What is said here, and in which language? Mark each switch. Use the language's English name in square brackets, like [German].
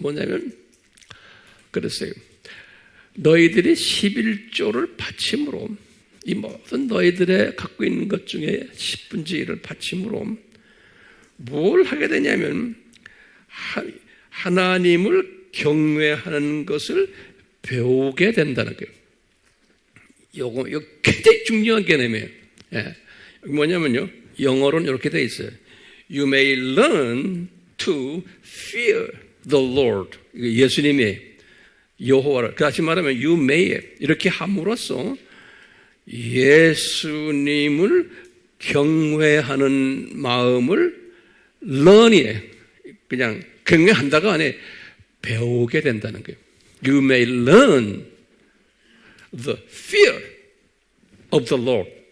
[Korean] 뭐냐면 그랬어요. 너희들이 11조를 바침으로, 이 모든 너희들의 갖고 있는 것 중에 10분의 1을 바침으로 뭘 하게 되냐면 하나님을 경외하는 것을 배우게 된다는 거예요. 이거 굉장히 중요한 개념이에요. 뭐냐면요, 영어로는 이렇게 돼 있어요. [English] You may learn to fear the Lord. [Korean] 예수님이 여호와를, 다시 말하면 [English] you may, [Korean] 이렇게 함으로써 예수님을 경외하는 마음을 learn이, 그냥 경외한다가 아니에요. 배우게 된다는 거예요. [English] You may learn the fear of the Lord.